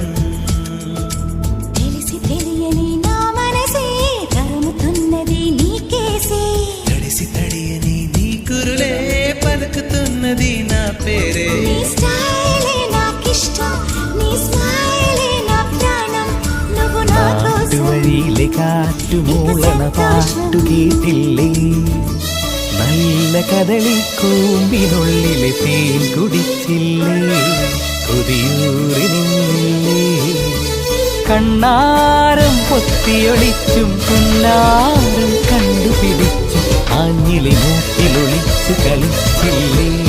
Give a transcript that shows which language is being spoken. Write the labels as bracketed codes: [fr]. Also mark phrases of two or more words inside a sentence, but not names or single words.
[te] తెలిసి తెలియని నా మనసే తరుముతున్నది నీకేసే, తడిసి తడియని నీ కురులే పలుకుతున్నది నా పేరే. నీ స్టైలే నాకిష్టం, నీ స్మైలే నా പ്രാണം, నువ్వు నా కోసం [ml] വഴിയിലെ കാറ്റുമൂളണ പാട്ടുകേട്ടില്ലേ, നല്ല കദളി കൂമ്പിനുള്ളിലെ തേൻ കുടിച്ചില്ലേ, കൊതിയൂറി നിന്നില്ലേ, കണ്ണാരം പൊത്തിയൊളിച്ചും പുന്നാരം കണ്ടുപിടിച്ചും ആഞ്ഞിലി മൂക്കിലൊളിച്ചു കളിച്ചില്ലേ.